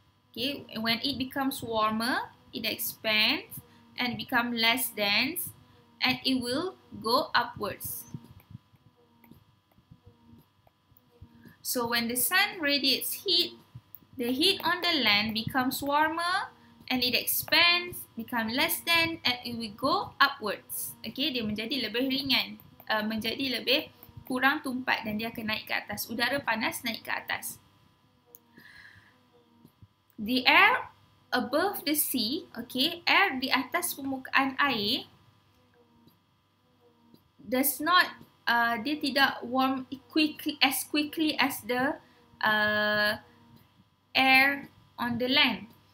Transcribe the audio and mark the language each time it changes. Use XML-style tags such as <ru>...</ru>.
<en>Okay, when it becomes warmer, it expands and become less dense, and it will go upwards. So when the sun radiates heat, the heat on the land becomes warmer and it expands, become less dense, and it will go upwards.</en> <ms>Okay, dia menjadi lebih ringan, menjadi lebih kurang tumpat dan dia akan naik ke atas. Udara panas naik ke atas.</ms> <en>The air above the sea, okay,</en> <ms>air di atas permukaan air</ms> <en>does not,</en> <ms>dia tidak</ms> <en>warm as quickly as the air on the land.</en>